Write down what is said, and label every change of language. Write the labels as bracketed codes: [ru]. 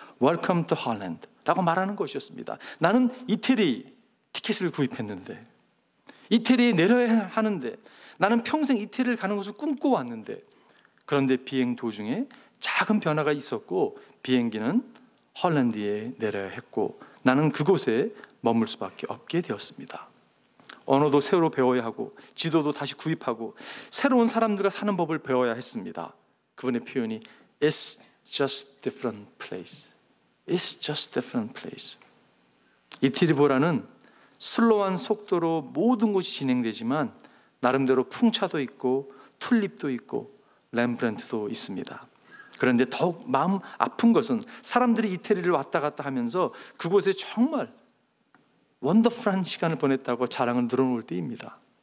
[en] Welcome to Holland [ko] 라고 말하는 것이었습니다. 나는 이태리 티켓을 구입했는데, 이태리에 내려야 하는데, 나는 평생 이태리를 가는 것을 꿈꿔왔는데, 그런데 비행 도중에 작은 변화가 있었고 비행기는 헐란드에 내려야 했고 나는 그곳에 머물 수밖에 없게 되었습니다. 언어도 새로 배워야 하고 지도도 다시 구입하고 새로운 사람들과 사는 법을 배워야 했습니다. [en] 그분의 표현이 It's just different place. It's just different place. [ko] 이태리보라는 슬로우한 속도로 모든 것이 진행되지만 나름대로 풍차도 있고 튤립도 있고 렘브란트도 있습니다. 그런데 더욱 마음 아픈 것은 사람들이 이태리를 왔다 갔다 하면서 그곳에 정말 원더풀한 시간을 보냈다고 자랑을 늘어놓을 때입니다.